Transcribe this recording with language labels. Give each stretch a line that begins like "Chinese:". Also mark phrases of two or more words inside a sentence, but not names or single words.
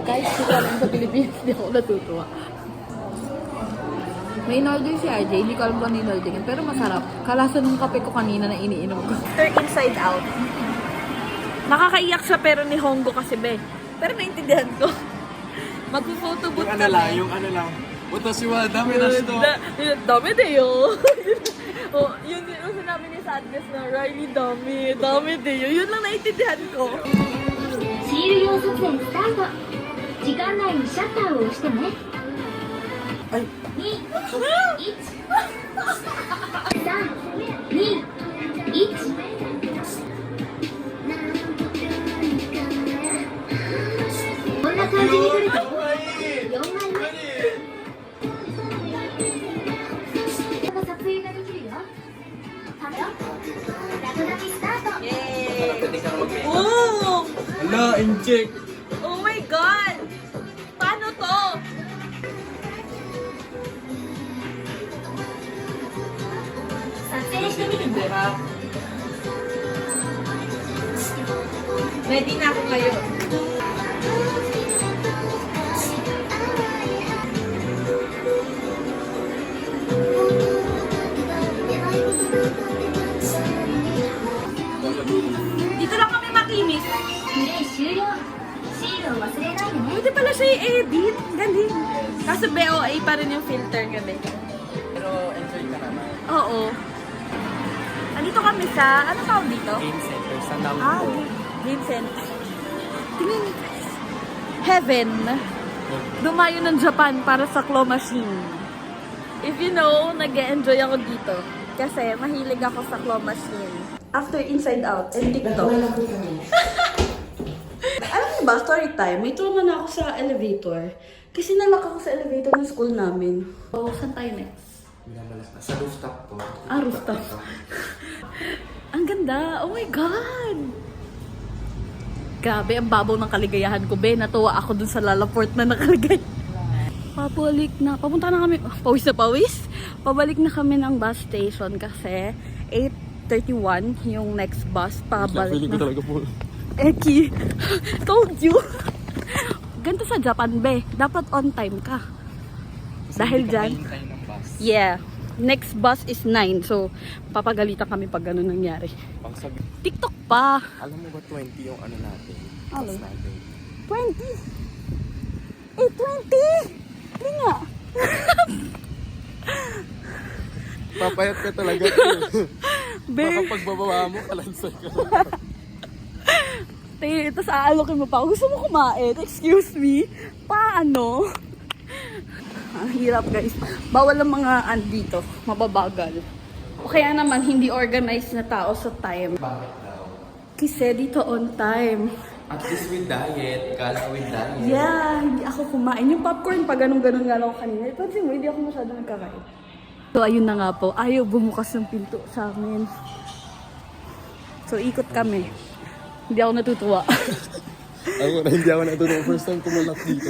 Filipino: Kahit suka lang sa Pilipinas, hindi ako natutuwa. May in-order si RJ, hindi ko alam kung ano in-order niya, pero masarap. Kalasa ng kape ko kanina na iniinom ko.
English: Inside out.
Filipino: Nakakaiyak siya pero ni Honggo kasi, be. Pero naintindihan ko. Magpo-photo booth kami. yung ano lang.
Japanese: 私はダメな人.
Filipino: Dami de yo. Oh, yun Yes na, Riley, dami. Dami din. Yun lang naiintindihan ko.
Japanese: シール用撮影スタート。時間内にシャッターを押してね。 Ay! 2、1、3、2、1。こんな感じに撮ると4枚目。撮影ができるよ。カメラ、落書きスタート。
Filipino: Pwede ka na mag-make. Oh! Hala, inject!
English: Oh my God!
Filipino: Paano to? Ready na ako ngayon. Dito lang kami makinis.
Japanese: プレイ終了。シールを忘れないでね。
Filipino: Pwede pala siya i-edit. Galing. Kaso BOA pa rin yung filter gabi. Pero enjoy ka naman. Oo. Andito kami sa, ano tawag dito?
English: Game center
Filipino: sa Nampo. Ah,
English: Game Center.
Filipino: Tingnan niyo guys. Heaven. Dumayo ng Japan para sa
English: claw machine. If you know,
Filipino: nag-e-enjoy ako dito. Kasi mahilig ako sa
English: claw machine. After Inside Out and TikTok.
Filipino: Alam niyo ba,
English: story time,
Filipino: may trauma na ako sa elevator. Kasi nalak ako sa elevator ng school namin. Oh, saan tayo next? Sa rooftop po. Ah, rooftop. Ang ganda.
English: Oh my God!
Filipino: Grabe, ang babaw ng kaligayahan ko, be. Natuwa ako dun sa Lalaport na nakaligay. Pabalik na. Papunta na kami. Oh, pawis na pawis. Pabalik na kami ng
English: bus station
Filipino: kasi 8:31 yung
English: next bus.
Filipino: Pabalik na. talaga po.
English: Eki, told you.
Filipino: Ganito sa Japan, be. Dapat
English: on time
Filipino: ka. Dahil dyan. ng bus.
English: Yeah. Next bus is 9.
Filipino: So, papagalitan kami pag gano'n nangyari. Pang sabi, TikTok pa. alam mo ba 20 yung ano natin? Ano? Bus natin. 20. 20. Hindi nga. Papayat ka talaga. Baka Be. pagbababa mo, kalansay ka. Tapos aalokin mo pa. Gusto mo kumain?
English: Excuse me?
Filipino: Paano? Ang hirap guys. Bawal ang mga andito. Mababagal. O kaya naman hindi organized na tao sa time. Bakit daw? Kasi dito
English: on time.
Filipino: At least
English: with diet.
Filipino: Kala
English: with diet.
Filipino: Yeah, hindi ako kumain. Yung popcorn pa ganun-ganun nga lang ako kanina. Pansin mo, hindi ako masyado nagkakain. So ayun na nga po. Ayaw bumukas ng pinto sa amin. So ikot kami. Hindi ako natutuwa. Hindi ako natutuwa.
English: First time
Filipino: kumalak dito.